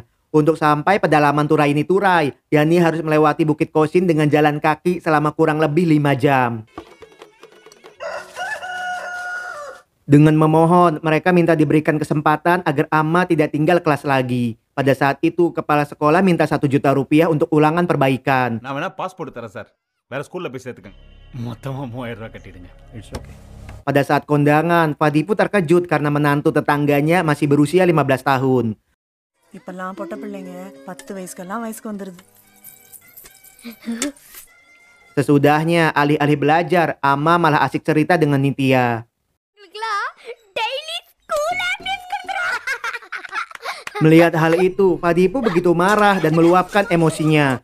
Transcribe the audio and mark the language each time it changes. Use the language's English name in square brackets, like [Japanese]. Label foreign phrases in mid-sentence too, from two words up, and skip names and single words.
[Indonesian] Untuk sampai pedalaman Turaini Turai, Yani harus melewati Bukit Kosin dengan jalan kaki selama kurang lebih 5 jam. Dengan memohon, mereka minta diberikan kesempatan agar Amma tidak tinggal kelas lagi. Pada saat itu, kepala sekolah minta 1 juta rupiah untuk ulangan perbaikan. [Tamil] நான் வேணா பாஸ்போர்ட் தரேன் சார். வேற ஸ்கூல்ல போய் சேர்த்துக்கங்க. மொத்தமாக 3000 ரூபா கட்டிடுங்க. [English] it's okay. [Indonesian] Pada saat kondangan, Fadi pun terkejut karena menantu tetangganya masih berusia 15 tahun. [Tamil] இப்பெல்லாம் பொட்ட பிள்ளைங்க 10 வயசுக்கெல்லாம் வயசுக்கு வந்துருது. [Indonesian] Sesudahnya alih-alih belajar, Amma malah asik cerita dengan Nitya. Melihat hal itu, Padipu begitu marah dan meluapkan emosinya.